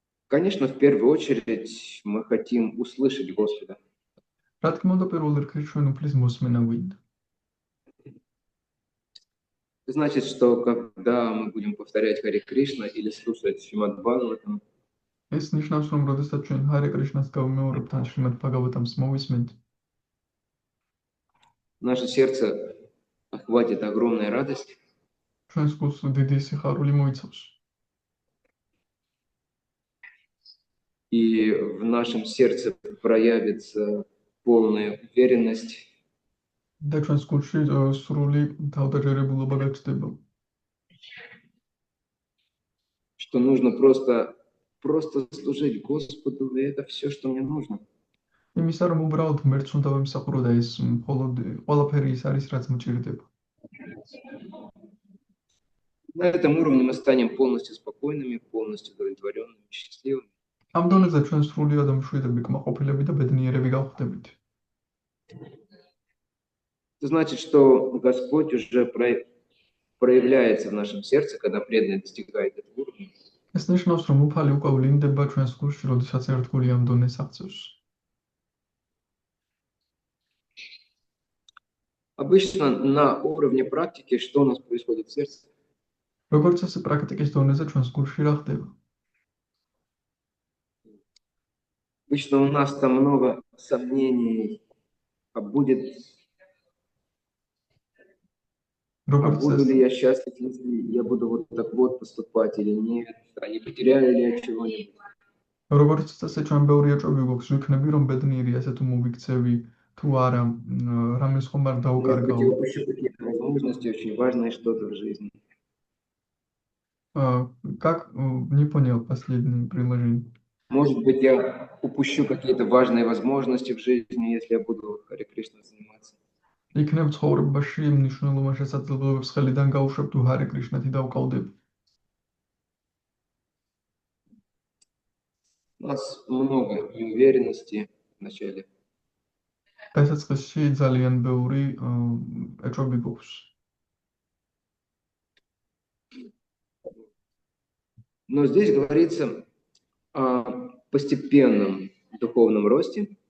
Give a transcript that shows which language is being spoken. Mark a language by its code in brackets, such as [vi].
[ru] Конечно, в первую очередь мы хотим услышать Господа. [ka] რა თქმა უნდა, პირველ რიგში ჩვენ უფლის მოსმენა გვინდა. [ru] Это значит, что когда мы будем повторять Харе Кришна или слушать Шримад Бхагаватам, [ka] ეს ნიშნავს, რომ როდესაც ჩვენ ჰარე კრიშნას გავიმეორებთ ან შრიმად ბჰაგავატამს მოვისმენთ, [ru] наше сердце охватит огромная радость, [ka] ჩვენს გულს დიდი სიხარული მოიცავს. [ru] и в нашем сердце проявится полная уверенность, [ka] და ჩვენს გულში სრული თავდაჯერებულობა გაჩნდება, [ru] что нужно просто служить Господу, и это все, что мне нужно. [ka] იმისა, რომ უბრალოდ ღმერთს უნდა ვიმსახურო და ეს მხოლოდ ყველაფერი ის არის, რაც მჭირდება. [ru] На этом уровне мы станем полностью спокойными, полностью удовлетворенными, счастливыми. [ka] ამ დონეზე ჩვენ სრულიად მშვიდები, კმაყოფილები და ბედნიერები გავხდებით. [ru] Это значит, что Господь уже проявляется в нашем сердце, когда преданный достигает этого уровня. [ka] ეს ნიშნავს, რომ უფალი უკვე ვლინდება ჩვენს გულში, როდესაც ერთგული ამ დონეს აღწევს. [ru] Обычно на уровне практики что у нас происходит в сердце? [ka] როგორც ასე პრაქტიკის დონეზე ჩვენს გულში რა ხდება? [ru] Обычно у нас там много сомнений, а буду ли я счастлив, если я буду вот так вот поступать или нет, а не потеряю ли я чего-нибудь. [ka] როგორც წესი ჩვენ ბევრი ეჭვები გვაქვს, ვიქნები რომ ბედნიერი ასე თუ მოვიქცევი, თუ არა, რამეს ხომ არ [ru] Может быть, [ka] დაუკარგავ. [ru] я упущу какие-то возможности очень важное что-то в жизни. Как не понял последнее предложение? Может быть, я упущу какие-то важные возможности в жизни, если я буду Харе Кришна заниматься. [ka] იქნებ ცხოვრებაში მნიშვნელოვან შესაძლებლობებს ხელიდან გავუშვებ თუ ჰარე კრიშნათი დავკავდებ. [ru] У нас много неуверенности вначале. [ka] დასაწყისში ძალიან ბევრი ეჭვები გვაქვს. [ru] Но здесь говорится о постепенном духовном росте.